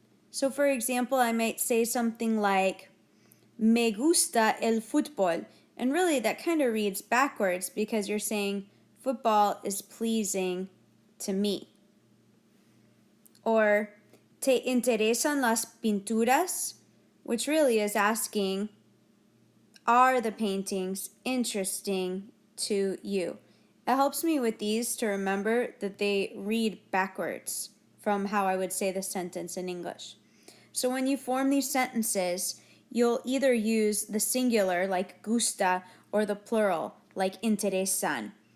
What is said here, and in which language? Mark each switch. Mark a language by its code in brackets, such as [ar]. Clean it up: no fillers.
[en] So for example, I might say something like, [es] me gusta el fútbol. [en] And really that kind of reads backwards because you're saying football is pleasing to me. [es] Or, te interesan las pinturas? [en] Which really is asking, are the paintings interesting to you? It helps me with these to remember that they read backwards from how I would say the sentence in English. So when you form these sentences, you'll either use the singular like gusta or the plural like interesan.